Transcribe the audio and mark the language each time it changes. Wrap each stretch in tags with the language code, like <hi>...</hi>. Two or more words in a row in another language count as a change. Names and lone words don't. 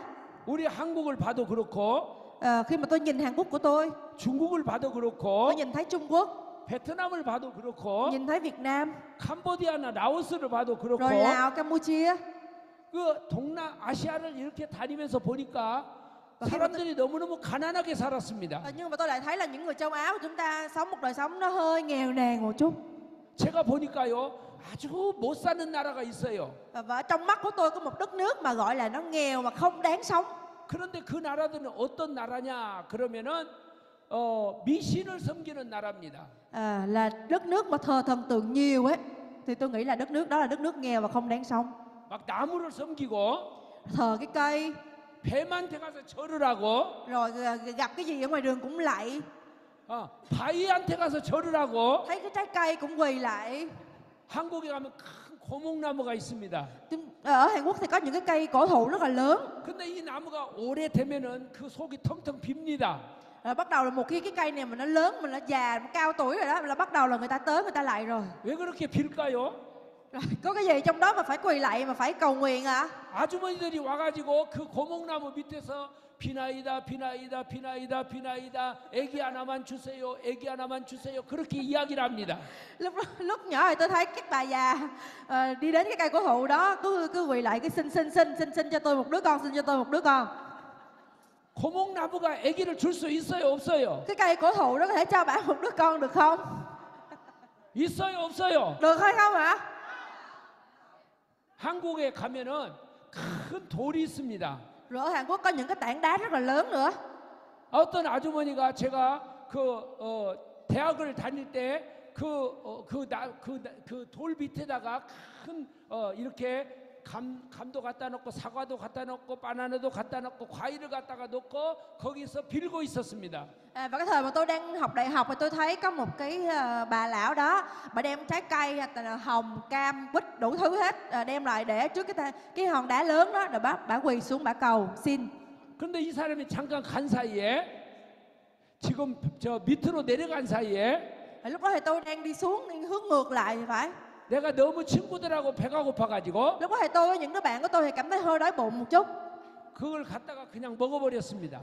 <ko>우리 한국을 봐도 그렇고,</ko> <vi>Khi mà tôi nhìn Hàn Quốc của tôi</vi> <ko>중국을 봐도 그렇고,</ko> <vi>nhìn thấy Trung Quốc,</vi> <ko>베트남을 봐도 그렇고,</ko> <vi>nhìn thấy Việt Nam,</vi> <ko>캄보디아나 라오스를 봐도 그렇고,</ko> <vi>rồi Lào, Campuchia.</vi> <ko>그 동남아시아를 이렇게 다니면서 보니까 사람들이 너무너무 가난하게 살았습니다.</ko> <vi>Nhưng mà tôi lại thấy là những người châu Á của chúng ta sống một đời sống nó hơi nghèo nàn một chút.</vi> <ko>제가 보니까요, 아주 못 사는 나라가 있어요.</ko> <vi>Và trong mắt của tôi có một đất nước mà gọi là nó nghèo mà không đáng sống.</vi> <ko>그런데 그 나라들은 어떤 나라냐? 그러면은 미신을 섬기는 나라입니다.</ko> <vi>Là đất nước mà thờ thần tượng nhiều ấy, thì tôi nghĩ là đất nước đó là đất nước nghèo và không đáng sống.</vi> <ko>막 나무를 섬기고,</ko> <vi>Thờ cái cây,</vi> <ko>뱀한테 가서 절을 하고,</ko> <vi>rồi gặp cái gì ở ngoài đường cũng lạy,</vi> <ko>바위한테 가서 절을 하고,</ko> <vi>thấy cái trái cây cũng quỳ lại.</vi> <ko>한국에 가면 큰 고목나무가 있습니다.</ko> <vi>Ở Hàn Quốc thì có những cái cây cổ thụ rất là lớn.</vi> <ko>근데 이 나무가 오래되면은 그 속이 텅텅 빕니다.</ko> <vi>Bắt đầu là một khi cái cây này mà nó lớn, mà nó già, cao tuổi rồi đó, là bắt đầu là người ta tới người ta lại rồi.</vi> <ko>왜 그렇게 빌까요?</ko> <vi>Rồi, có cái gì trong đó mà phải quỳ lạy mà phải cầu nguyện à?</vi> <ko>아주머니들이 와가지고 그 고목나무 밑에서 비나이다 비나이다 비나이다 비나이다 애기 하나만 주세요 애기 하나만 주세요 그렇게 이야기를 합니다.</ko> <vi>Lúc nhỏ thì tôi thấy các bà già đi đến cái cây cổ thụ đó cứ quỳ lại cái xin cho tôi một đứa con, xin cho tôi một đứa con.</vi> <ko>고목나무가 아기를 줄 수 있어요 없어요?</ko> <vi>Cái cây cổ thụ đó có thể cho bạn một đứa con được không?</vi> <ko>있어요 없어요?</ko> <vi>Được hay không ạ?</vi> <ko>한국에 가면은 큰 돌이 있습니다.</ko> <vi>Rồi ở Hàn Quốc có những cái tảng đá rất là lớn nữa.</vi> <ko>어떤 아주머니가 제가 대학을 다닐 때 그 돌 밑에다가 큰 이렇게 감도 갖다 놓고 사과도 갖다 놓고 바나나도 갖다 놓고 과일을 갖다가 놓고 거기서 빌고 있었습니다.</ko> <vi>Và cái thời mà tôi đang học đại học thì tôi thấy có một cái bà lão đó, bà đem trái cây hồng, cam, quýt đủ thứ hết đem lại để trước cái hòn đá lớn đó, rồi bà quỳ xuống bà cầu xin.</vi> <ko>그런데 이 사람이 잠깐 간 사이에 지금 저 밑으로 내려간 사이에</ko> <vi>Lúc đó thì tôi đang đi xuống, đi hướng ngược lại thì phải.</vi> <ko>내가 너무 친구들하고 배가 고파가지고</ko> <vi>Lúc đó thì tôi với những đứa bạn của tôi thì cảm thấy hơi đói bụng một chút.</vi> <ko>그걸 갖다가 그냥 먹어버렸습니다.</ko>